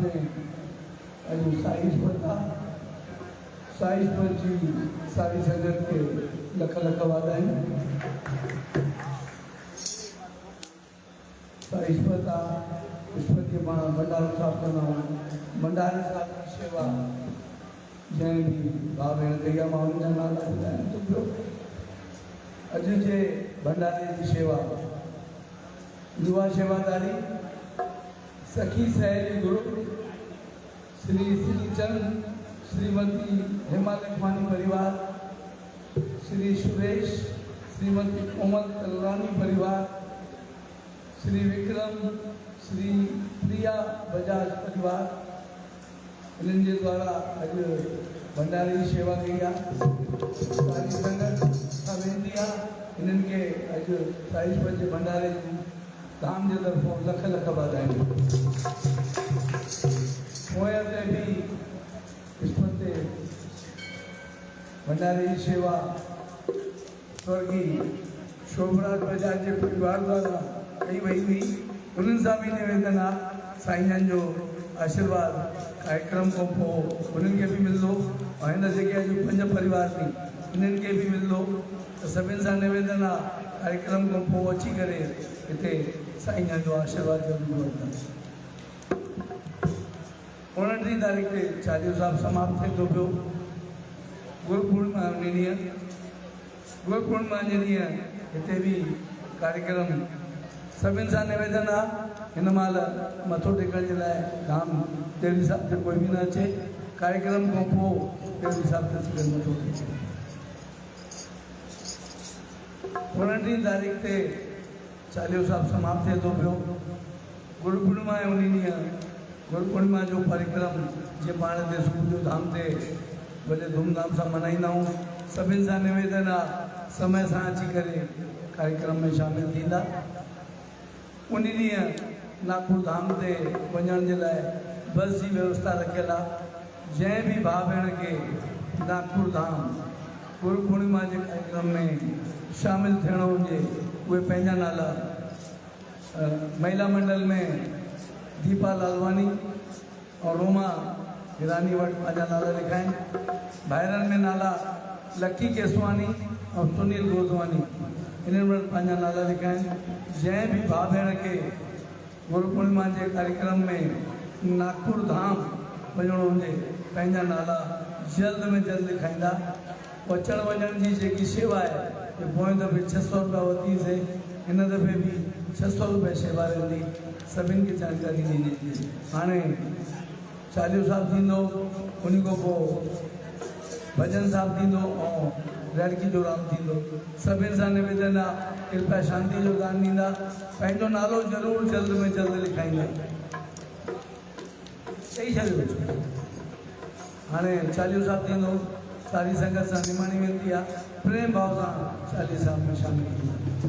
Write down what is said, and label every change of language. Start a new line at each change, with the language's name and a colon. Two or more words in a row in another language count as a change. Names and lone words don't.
Sindhi: ने अॼु साईश्वर था साईश्वर जी सारी संगत के लख लख वाधायूं। साईश्वर था ईश्वर के मां भंडारो साहब कंदा हुआ भंडारे साहब की शेवा जंहिं बि भाउ भेण कई आहे मां हुनजा नाला ॿुधायां थो पियो। अॼु जे भंडारे जी शेवा युवा सेवादारी सखी सहेली ग्रुप श्री श्रीचंद श्रीमती हेमा लखमानी परिवार श्री सुरेश श्रीमती कोमल तलवानी परिवार श्री विक्रम श्री प्रिया बजाज परिवार इन्हनि जे द्वारा अॼु भंडारे जी शेवा कई आहे। सारी संगत सां वेंदी आहे इन्हनि खे अॼु साईश्वर जे भंडारे जी धाम जे तरफ़ों लख लख वाधायूं। पोएं ते बि विस्पति ते भंडारे जी शेवा स्वर्गीय शोभराज बजाज जे परिवार द्वारा कई वई हुई। उन्हनि सां बि निवेदन आहे साईं जो आशीर्वाद कार्यक्रम खां पोइ उन्हनि खे बि मिलंदो ऐं हिन जेके अॼु 5 परिवार थी इन्हनि खे बि मिलंदो त सभिनि सां निवेदन आहे कार्यक्रम खां पोइ अची करे हिते साईं जो आशीर्वाद ज़रूरु वठंदा। 29 तारीख़ ते चालीहो साहब समाप्त थिए थो पियो। गुरु पूर्णिमा उन ॾींहुं गुरु पूर्णिमा जे ॾींहुं हिते बि कार्यक्रम सभिनि सां निवेदन आहे हिन महिल मथो टेकण जे लाइ धाम टेरी साहब ते कोई बि न अचे। कार्यक्रम खां पोइ टेरी साहब ते सभिनि मथो टेके। 29 तारीख़ ते चालीहो साहब समाप्त थिए थो पियो। गुरु पूर्णिमा आहे उन ॾींहुं गुरु पूर्णिमा जो कार्यक्रम जीअं पाण हिते सुबुह जो धाम ते वॾे धूमधाम सां मल्हाईंदा आहियूं सभिनि सां निवेदन आहे समय सां अची करे कार्यक्रम में शामिल थींदा। उन ॾींहुं नागपुर धाम ते वञण जे लाइ बस जी व्यवस्था रखियल आहे। जंहिं बि भाउ भेण खे नागपुर धाम गुरु पूर्णिमा जे कार्यक्रम में शामिल थियणो हुजे उहे पंहिंजा नाला महिला मंडल में दीपा लालवानी और रोमा हिरानी वटि पंहिंजा नाला लिखाइनि। भाइरनि में नाला लकी केसवानी और सुनील गोदवानी इन्हनि वटि पंहिंजा नाला लिखाइनि। जंहिं बि भाउ भेण खे गुरु पूर्णिमा जे कार्यक्रम में नागपुर धाम वञिणो हुजे पंहिंजा नाला जल्द में जल्द लिखाईंदा। अचण वञण जी जेकी शेवा आहे पोएं दफ़े 600 रुपया वरितीसीं, हिन दफ़े बि 600 रुपया शेवा रहंदी। सभिनि खे जानकारी ॾिनी। हाणे चालीहो साहिबु थींदो, उन खां पोइ भॼन साहिबु थींदो ऐं लड़की जो राम थींदो। सभिनि सां निवेदन आहे कृपया शांति जो दान ॾींदा, पंहिंजो नालो ज़रूरु जल्द में जल्द लिखाईंदा। चई छॾियो। हाणे चालीहो साहिबु थींदो, सारी संगत सां निमाणी वेंदी आहे, प्रेम भाव सां चालीहे साहिब में शामिल थींदा।